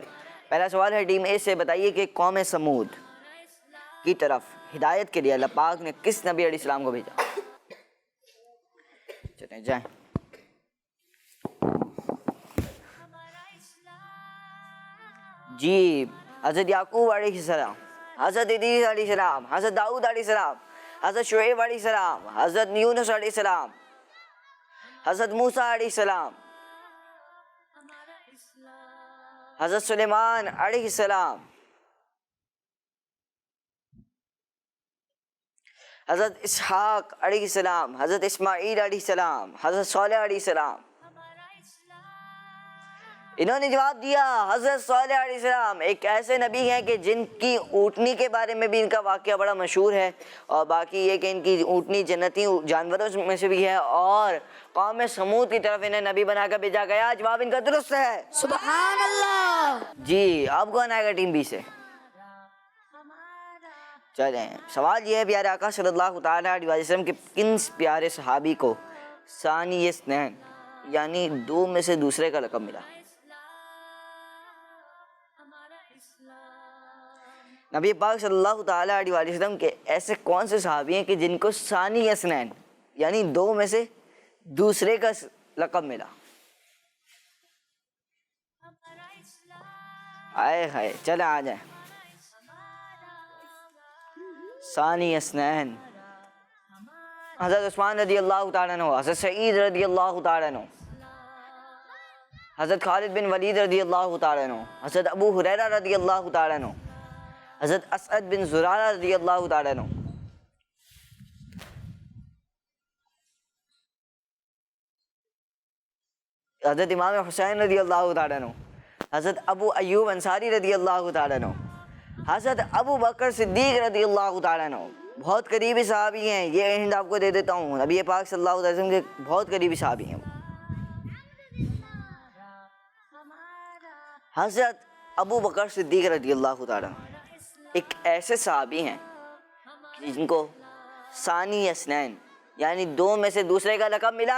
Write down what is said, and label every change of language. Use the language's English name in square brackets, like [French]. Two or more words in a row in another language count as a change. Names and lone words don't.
[Hindi] पहला सवाल है टीम ए से, बताइए कि कौम समूद की तरफ हिदायत के लिए अल्लाह पाक ने किस नबी अलैहिस्सलाम को भेजा? चलें जाएं। जी, हज़रत याकूब अलैहिस्सलाम, हज़रत इदरीस अलैहिस्सलाम, हज़रत दाऊद अलैहिस्सलाम, हज़रत शुएब अलैहिस्सलाम, हज़रत यूनुस अलैहिस्सलाम, हज़रत मूसा अलैहिस्सलाम, हज़रत सुलेमान अलैहिस्सलाम, हज़रत इसहाक अलैहिस्सलाम, हज़रत इस्माईल अलैहिस्सलाम, हज़रत सोलेह अलैहिस्सलाम। इन्होंने जवाब दिया हज़रत सोलेह अलैहिस्सलाम एक ऐसे नबी हैं कि जिनकी ऊँटनी के बारे में भी इनका वाक़या बड़ा मशहूर है, और बाकी ये कि इनकी ऊँटनी जन्नती जानवरों में से भी है, और कौम समूद की तरफ इन्हें नबी बनाकर भेजा गया। जवाब इनका दुरुस्त है, [Arabic] سبحان الله. [Hindi] जी। अब कौन आएगा टीम बी से? चलें, सवाल ये है प्यारे आका [Arabic] صلى الله تعالى عليه وسلم [Hindi] के किन प्यारे सहाबी को [Arabic] ثاني اثنين [Hindi] यानी दो में से दूसरे का लक़ब मिला? नबी पाक [Arabic] صلى الله تعالى عليه وسلم [Hindi] के ऐसे कौन से सहाबी हैं कि जिनको [Arabic] ثاني اثنين [Hindi] यानी दो में से दूसरे का लक़ब मिला? आए हाय, चले आ जाए। [Arabic] ثاني اثنين [Hindi] हज़रत उस्मान [Arabic] رضي الله تعالى عنه, [Hindi] हज़रत सईद [Arabic] رضي الله تعالى عنه, [Hindi] हज़रत खालिद बिन वलीद [Arabic] رضي الله تعالى عنه, [Hindi] हज़रत अबू हुरैरा [Arabic] رضي الله تعالى عنه, [Hindi] हज़रत असअद बिन ज़ुरारा [Arabic] رضي الله تعالى عنه, [Hindi] हज़रत इमाम हुसैन [Arabic] رضي الله تعالى عنه, [Hindi] हज़रत अबू अय्यूब अंसारी [Arabic] رضي الله تعالى عنه, [Hindi] हज़रत अबू बकर सिद्दीक़ [Arabic] رضي الله تعالى عنه. [Hindi] बहुत करीबी सहाबी हैं, ये हिंट आपको दे देता हूँ, नबी पाक [Arabic] صلى الله عليه وسلم [Hindi] के बहुत करीबी सहाबी हैं। हज़रत अबू बकर सिद्दीक़ [Arabic] رضي الله تعالى [Hindi] एक ऐसे सहाबी हैं जिनको [Arabic] ثاني اثنين [Hindi] यानी दो में से दूसरे का लक़ब मिला।